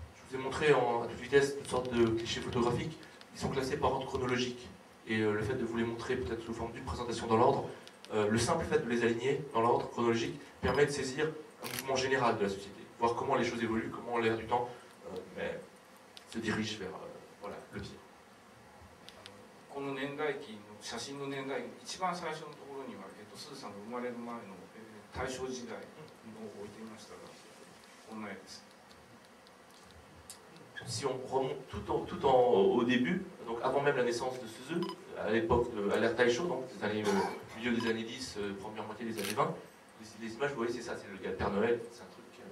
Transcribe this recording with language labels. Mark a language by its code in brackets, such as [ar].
[fr] Je vous ai montré à toute vitesse toutes sortes de clichés photographiques. Ils sont classés par ordre chronologique. Et le fait de vous les montrer peut-être sous forme d'une présentation dans l'ordre, le simple fait de les aligner dans l'ordre chronologique permet de saisir un mouvement général de la société, voir comment les choses évoluent, comment l'air du temps se dirige vers le pire. こ [ja] この年代記の写真の年代一番最初のところには、すずさんが生まれる前の、大正時代のを置いてみましたが、こんな絵です。 [fr] Si on remonte au début, donc avant même la naissance de Suzu, à l'époque à l'ère Taisho, donc milieu des années 10, première moitié des années 20, les images, vous voyez, c'est ça, c'est le Père Noël, c'est un truc.